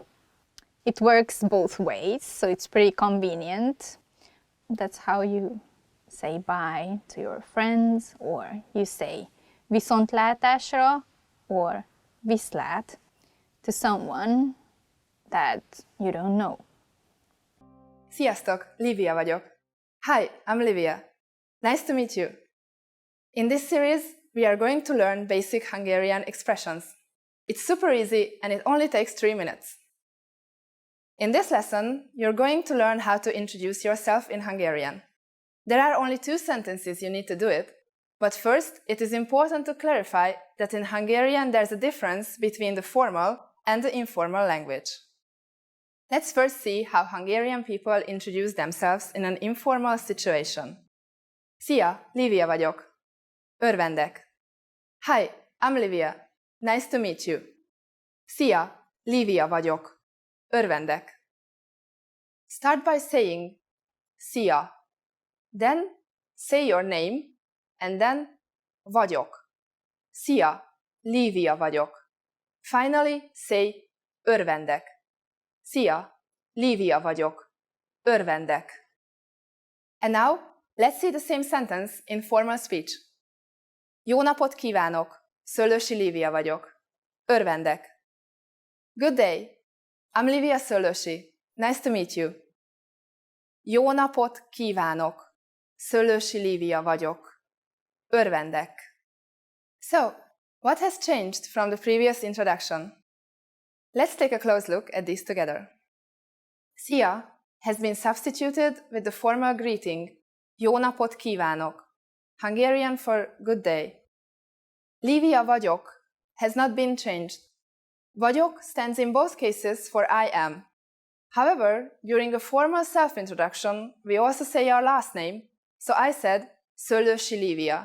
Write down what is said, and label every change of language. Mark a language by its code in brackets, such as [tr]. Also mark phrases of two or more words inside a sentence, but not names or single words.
[en] It works both ways, so it's pretty convenient. That's how you say bye to your friends, or you say viszontlátásra or viszlát to someone that you don't know. [hu] Sziasztok, Livia vagyok. [en] Hi, I'm Livia. Nice to meet you. In this series, we are going to learn basic Hungarian expressions. It's super easy and it only takes 3 minutes. In this lesson, you're going to learn how to introduce yourself in Hungarian. There are only 2 sentences you need to do it, but first, it is important to clarify that in Hungarian there's a difference between the formal and the informal language. Let's first see how Hungarian people introduce themselves in an informal situation. [hu] Szia, Livia vagyok. Örvendek. [en] Hi, I'm Livia. Nice to meet you. [hu] Szia, Livia vagyok. Örvendek. [en] Start by saying szia. Then say your name and then vagyok. [hu] Szia, Livia vagyok. [en] Finally, say örvendek. [hu] Szia, Livia vagyok. Örvendek. [en] And now, let's see the same sentence in formal speech. [hu] Jó napot kívánok! Szöllősi Livia vagyok. Örvendek. [en] Good day. I'm Livia Szöllősi. Nice to meet you. [hu] Jó napot kívánok! Szöllősi Livia vagyok. Örvendek. [en] So, what has changed from the previous introduction? Let's take a close look at these together. Szia has been substituted with the formal greeting [hu] Jó napot kívánok, [en] Hungarian for good day. Livia vagyok has not been changed. Vagyok stands in both cases for I am. However, during a formal self-introduction, we also say our last name, so I said Szöllősi Livia.